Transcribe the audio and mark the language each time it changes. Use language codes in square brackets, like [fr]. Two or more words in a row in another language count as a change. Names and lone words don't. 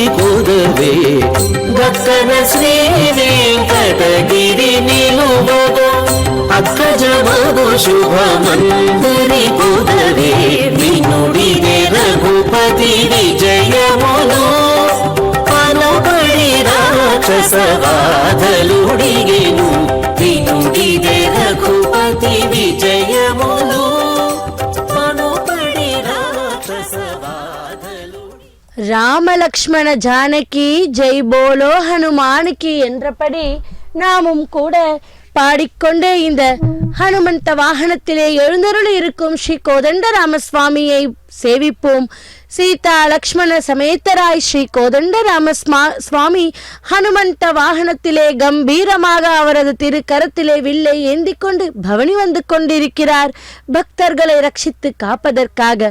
[te] కొదవే దక్కన శ్రీ వెంకటగిరి నిలువగ అక్కజమను శుభమందరి కొదవే వినుడిదే రఘుపతి విజయమును పలుబడి రాక్షస బాధలుడిగెను వినుడిదే రఘుపతి విజయములు పలుబడి రాక్షస బాధలుడి [ta] ராமலக்ஷ்மண ஜானகி [hi] जय बोलो [ta] ஹனுமானுக்கு என்றபடி நாமும் கூட பாடிக்கொண்டே இந்த ஹனுமந்த வாகனத்திலே எழுந்தருளி இருக்கும் ஸ்ரீ கோதண்டராம சுவாமியை சேவிப்போம். சீதா லக்ஷ்மண சமேத்தராய் ஸ்ரீ கோதண்டராம சுவாமி ஹனுமந்த வாகனத்திலே கம்பீரமாக அவரது திருக்கரத்திலே வில்லை ஏந்தி கொண்டு பவனி வந்து கொண்டிருக்கிறார் பக்தர்களை ரட்சித்து காப்பதற்காக.